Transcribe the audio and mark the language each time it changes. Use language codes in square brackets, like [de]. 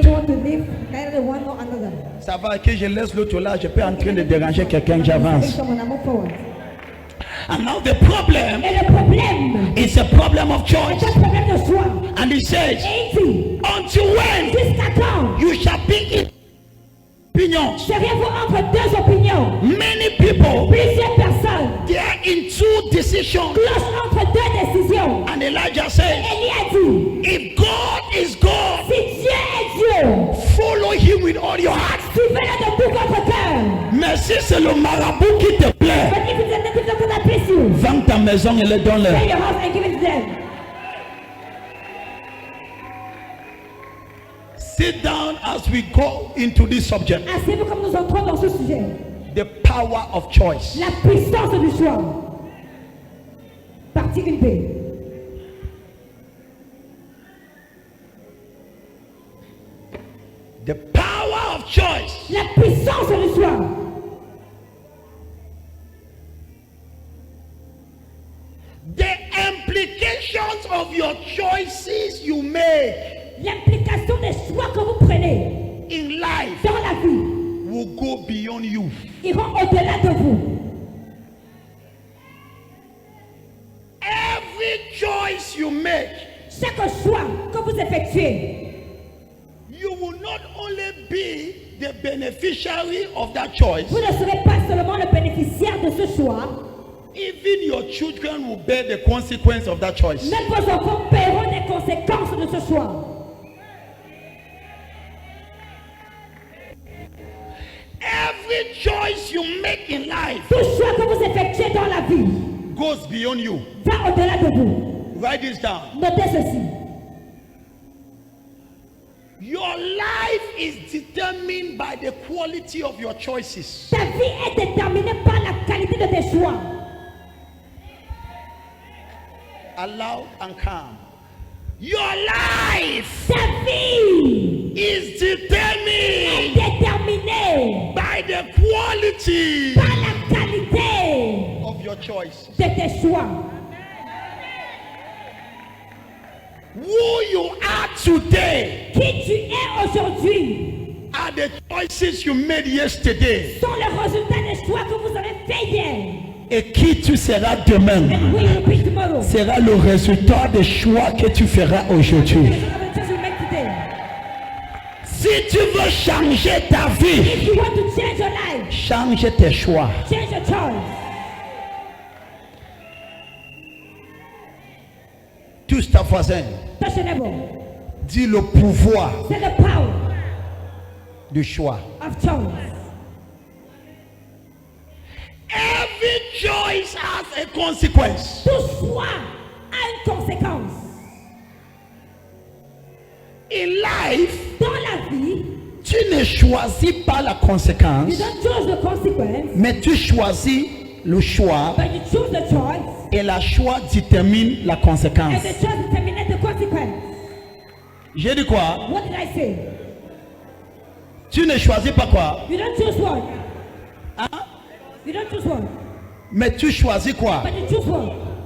[en] doesn't want to leave neither one nor another. [fr] Ça va que je laisse l'autre là, je peux en train de déranger quelqu'un, j'avance. [en] Someone, I move forward. And now the problem [fr] Et le problème, [en] is a problem of choice. [fr] c'est un problème de choix. [en] And he says, [fr] Et il dit, [en] until when [fr] jusqu'à quand [en] you shall be in opinions. [fr] seriez-vous entre deux opinions? [en] Many people, [fr] Plusieurs personnes [en] they are in two decisions. [fr] clochent entre deux décisions. [en] And Elijah says, [fr] Élie a dit, [en] if God is God, [fr] si Dieu est Dieu, [en] follow him with all your heart. [fr] suivez-le de tout votre cœur. Mais si c'est le marabout qui te plaît, [en] But if it's a native doctor that please you, [fr] vends ta maison et le donne-le. [en] sell your house and give it to them. Sit down as we go into this subject. [fr] Asseyez-vous comme nous entrons dans ce sujet. [en] The power of choice. [fr] La puissance du choix. Partie 1b. [en] The power of choice. [fr] La puissance du choix. [en] The implications of your choices you make [fr] L'implication des choix que vous prenez [en] in life [fr] dans la vie [en] will go beyond you. [fr] iront au-delà de vous. [en] Every choice you make, [fr] Chaque choix que vous effectuez, [en] you will not only be the beneficiary of that choice, [fr] vous ne serez pas seulement le bénéficiaire de ce choix, [en] even your children will bear the consequence of that choice. [fr] même vos enfants paieront les conséquences de ce choix. [en] Every choice you make in life [fr] Tout choix que vous effectuez dans la vie [en] goes beyond you. [fr] va au-delà de vous. [en] Write this down. [fr] Notez ceci. [en] Your life is determined by the quality of your choices. [fr] Ta vie est déterminée par la qualité de tes choix. [en] Loud and calm. Your life [fr] Ta vie [en] is determined [fr] déterminée [en] by the quality [fr] par la qualité [en] of your choices. [fr] de tes choix. [en] Who you are today [fr] Qui tu es aujourd'hui [en] are the choices you made yesterday. [fr] sont le résultat des choix que vous avez faits hier. Et qui tu seras demain [en] And who you will be tomorrow. [fr] sera le résultat des choix que tu feras aujourd'hui. [en] The result of the choice you make today. [fr] Si tu veux changer ta vie, [en] If you want to change your life, [fr] change tes choix. [en] change your choice. [fr] Touche ta voisin. [en] Touch your neighbor. [fr] Dis le pouvoir C'est [en] the power [fr] du choix. [en] of choice. Every choice has a consequence. [fr] Tout choix a une conséquence. [en] In life, [fr] Dans la vie, tu ne choisis pas la [en] you [fr] conséquence, [en] don't choose the consequence, [fr] mais tu choisis le choix [en] but you choose the choice, [fr] et la choix détermine la [en] and [fr] conséquence. [en] the choice determines the consequence. [fr] J'ai dit quoi? [en] What did I say? [fr] Tu ne choisis pas quoi? [en] You don't choose one. Hein? You don't choose one, [fr] Mais tu choisis quoi? [en] but you choose one.